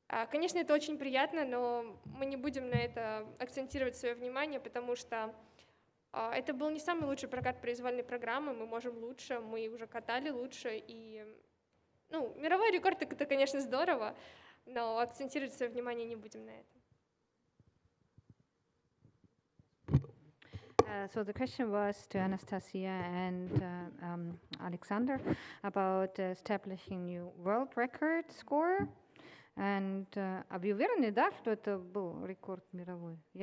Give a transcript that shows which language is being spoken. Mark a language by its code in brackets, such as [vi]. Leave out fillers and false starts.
[ru] Конечно, это очень приятно, но мы не будем на это акцентировать свое внимание, потому что это был не самый лучший прокат произвольной программы, мы можем лучше, мы уже катали лучше, и мировой рекорд — это, конечно, здорово, но акцентировать свое внимание не будем на этом. [en] So the question was to Anastasia and Alexander about establishing new world record score. [ru] And а вы уверены, да, что это был рекорд мировой?